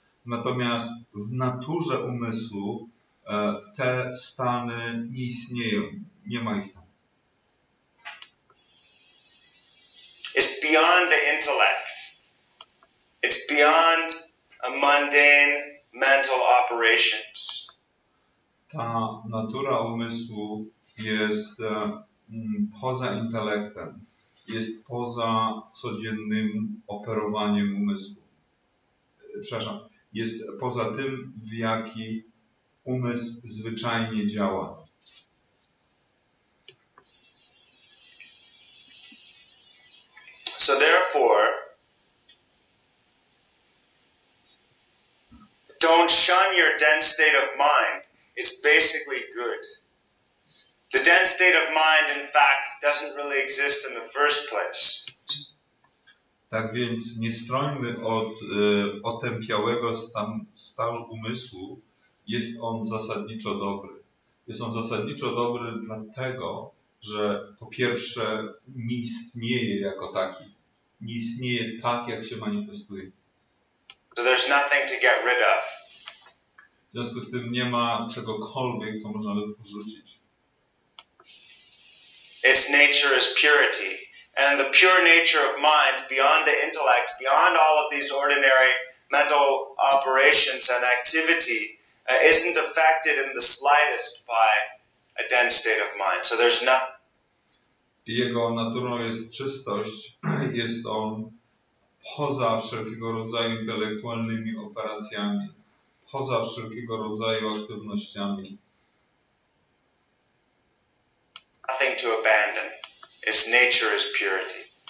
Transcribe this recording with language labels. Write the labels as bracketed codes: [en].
[pl] Natomiast w naturze umysłu te stany nie istnieją. Nie ma ich tam. [en] It's beyond the intellect. It's beyond a mundane mental operations. [pl] Ta natura umysłu jest poza intelektem, jest poza codziennym operowaniem umysłu. Przepraszam, jest poza tym, w jaki umysł zwyczajnie działa. [en] So therefore, don't shun your dense state of mind. It's basically good. The dense state of mind, in fact, doesn't really exist in the first place. [pl] Tak więc nie strońmy od otępiałego stanu umysłu, jest on zasadniczo dobry. Jest on zasadniczo dobry dlatego, że po pierwsze nie istnieje jako taki. Nie istnieje tak, jak się manifestuje. [en] So there's nothing to get rid of. [pl] W związku z tym nie ma czegokolwiek, co można by porzucić. [en] Its nature is purity. And the pure nature of mind, beyond the intellect, beyond all of these ordinary mental operations and activity, isn't affected in the slightest by a dense state of mind. So there's not. [pl] Jego naturą jest czystość. Jest on poza wszelkiego rodzaju intelektualnymi operacjami, poza wszelkiego rodzaju aktywnościami. [en] Nothing to abandon. Its nature is purity.